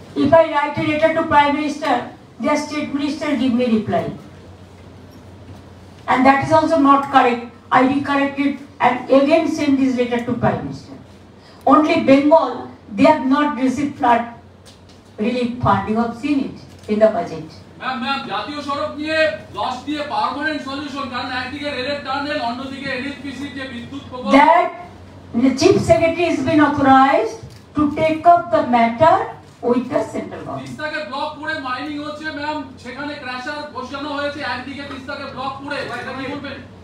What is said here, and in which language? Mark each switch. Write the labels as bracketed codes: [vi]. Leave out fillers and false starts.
[en] If I write a letter to Prime Minister, their state minister give me reply. And that is also not correct. I recorrect it and again send this letter to Prime Minister. Only Bengal, they have not received flood relief fund. You have seen it in the budget. [bn] Ma'am জাতীয় সড়ক নিয়ে loss দিয়ে permanent solution, কারণ একদিকে রেলের tunnel, অন্যদিকে NHPC যে বিদ্যুৎ প্রকল্প, [en] that the chief secretary has been authorized to take up the matter with the central government. [bn] তিস্তাকে block করে মাইনিং হচ্ছে ম্যাম, সেখানে ক্র্যাশার বসানো হয়েছে, একদিকে তিস্তাকে ব্লক করে, এটা কি বলবেন?